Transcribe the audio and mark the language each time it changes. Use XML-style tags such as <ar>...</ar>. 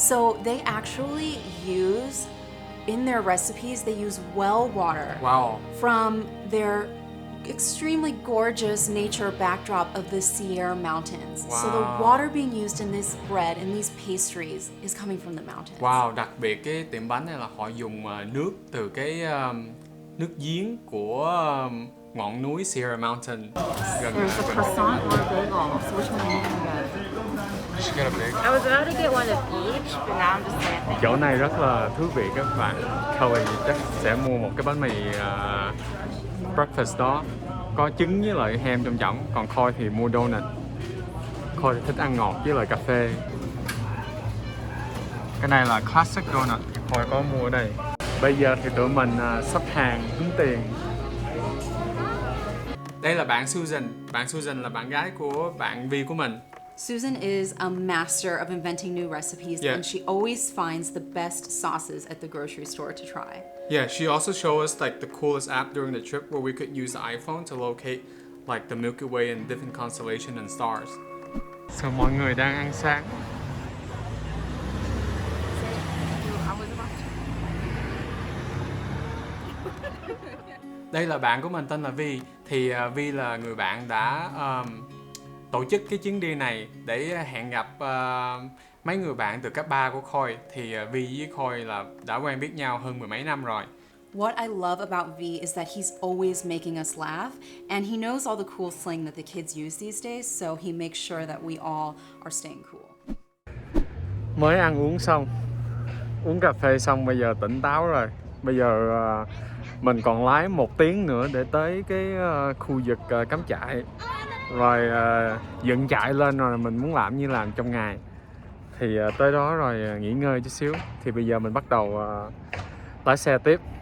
<en>So they actually use, in their recipes, they use well water Wow. from their extremely gorgeous nature backdrop of the Sierra Mountains. So the Wow. water being used in this bread and these pastries is coming from the mountains.</en> <vi>Wow, đặc biệt cái tiệm bánh này là họ dùng nước từ cái nước giếng của ngọn núi Sierra Mountain gần</vi> <en>There's a</en> <vi>gần.</vi> <en>croissant or a bagel. So which one do you want to get? She got a big. I was about to get one of each, but now I'm just gonna think.</en> <vi>Chỗ này rất là thú vị các bạn. Kelly chắc sẽ mua một cái bánh mì breakfast đó, có trứng với lại ham trong trọng. Còn Khôi thì mua donut. Khôi thì thích ăn ngọt với lại cà phê. Cái này là classic donut, Khôi có mua ở đây. Bây giờ thì tụi mình sắp hàng tính tiền. Đây là bạn Susan. Bạn Susan là bạn gái của bạn Vi của mình.</vi> <en>Susan is a master of inventing new recipes, Yeah. and she always finds the best sauces at the grocery store to try. Yeah, she also showed us like the coolest app during the trip where we could use the iPhone to locate like the Milky Way and different constellations and stars.</en> <vi>So mọi người đang ăn sáng. Đây là bạn của mình tên là Vi. Thì Vi là người bạn đã tổ chức cái chuyến đi này để hẹn gặp mấy người bạn từ cấp 3 của Khôi. Thì Vi với Khôi là đã quen biết nhau hơn 10 mấy năm rồi.</vi> <en>What I love about V is that he's always making us laugh, and he knows all the cool slang that the kids use these days, so he makes sure that we all are staying cool.</en> <vi>Mới ăn uống xong, uống cà phê xong, bây giờ tỉnh táo rồi. Bây giờ mình còn lái 1 tiếng nữa để tới cái khu vực cắm trại. Rồi dựng trại lên rồi mình muốn làm như làm trong ngày. Thì tới đó rồi nghỉ ngơi chút xíu. Thì bây giờ mình bắt đầu lái xe tiếp.</vi>